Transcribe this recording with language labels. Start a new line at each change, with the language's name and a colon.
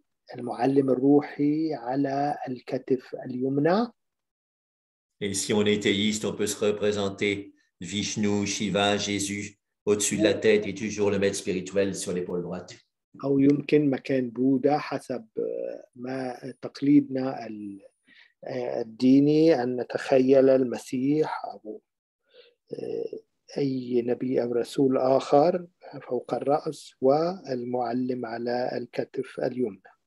Arabic: والمعلم الروحي على الكتف اليمنى.
French: Et si on est théiste, on peut se représenter Vishnu, Shiva, Jésus au-dessus de la tête et toujours le maître spirituel sur l'épaule droite.
Arabic: أو يمكن مكان بوذا حسب ما تقليدنا الديني أن نتخيل المسيح أو أي نبي أو رسول آخر فوق الرأس والمعلم على الكتف اليمنى.